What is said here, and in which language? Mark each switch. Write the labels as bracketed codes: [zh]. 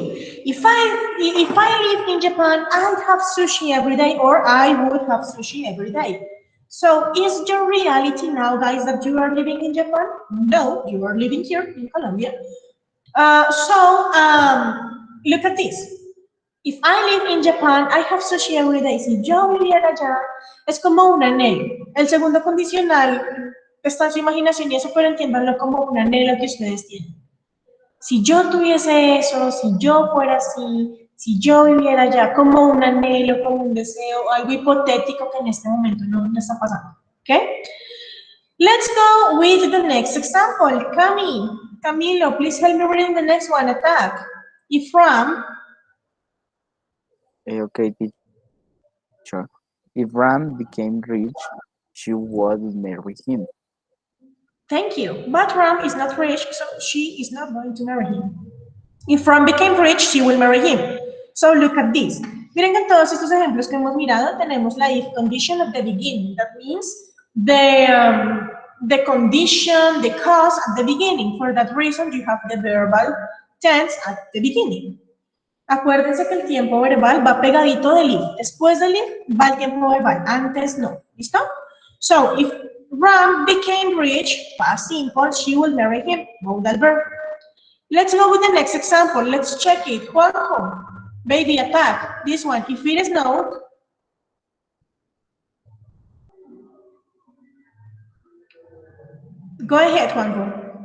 [en] If I live in Japan, I'd have sushi every day, or I would have sushi every day. So is your reality now, guys, that you are living in Japan? No, you are living here in Colombia. Look at this. If I live in Japan, I have sushi every day. [es] Si yo viviera allá, es como un anhelo. El segundo condicional está en su imaginación y eso, pero entiéndanlo como un anhelo que ustedes tienen. Si yo tuviese eso, si yo fuera así, si yo viviera allá, como un anhelo, como un deseo, algo hipotético que en este momento no está pasando. [en] ¿Okay? Let's go with the next example. Camilo, please help me reading the next one. Attack. Ifram. Okay, teacher. If Ram became rich, she would marry him. Thank you. But Ram is not rich, so she is not going to marry him. If Ram became rich, she will marry him. So look at this. [es] Miren que en todos estos ejemplos que hemos mirado tenemos la [en] if condition at the beginning. That means the condition, the cause at the beginning. For that reason, you have the verbal tense at the beginning. [es] Acuérdense que el tiempo verbal va pegadito del if. Después del if va el tiempo verbal, antes no. ¿Listo? [en] So, if Ram became rich, past simple, she will marry him. Modal verb. Let's go with the next example. Let's check it. Juanjo, baby attack. This one, if it is no, go ahead, Juanjo.